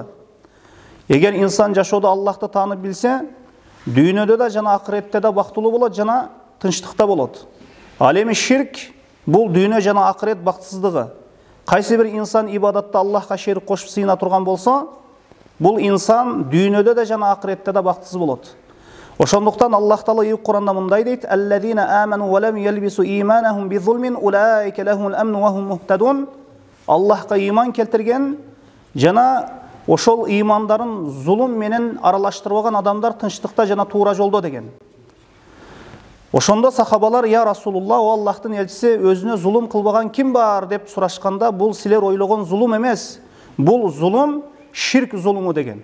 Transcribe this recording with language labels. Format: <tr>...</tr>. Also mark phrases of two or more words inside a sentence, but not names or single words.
<ky>Егер инсан жашоодо Аллахты таанып билсе, дүйнөдө да жана акыретте да бактылуу болот, жана тынчтыкта болот. Ал эми ширк бул дүйнө жана акырет бактысыздыгы. Кайсы бир инсан ибадатта Аллахка шерик кошуп сыйына турган болсо, бул инсан дүйнөдө да жана акыретте да бактысыз болот. Ошондуктан Аллах Таала Куранда мындай дейт:</ky> <ar>"الذين آمنوا ولم يلبسوا إيمانهم بظلم أولئك لهم الأمن وهم مهتدون."</ar> <ky>Аллахка иман келтирген жана ошол имандарын зулум менен аралаштырбаган адамдар тынчтыкта жана туура жолдо деген. Ошондо сахабалар:</ky> <ar>"يا رسول الله,</ar> <ky>о Аллахтын элчиси, өзүнө зулум кылбаган ким бар?" деп сурашканда, бул силер ойлогон зулум эмес, бул зулум ширк зулуму деген.</ky>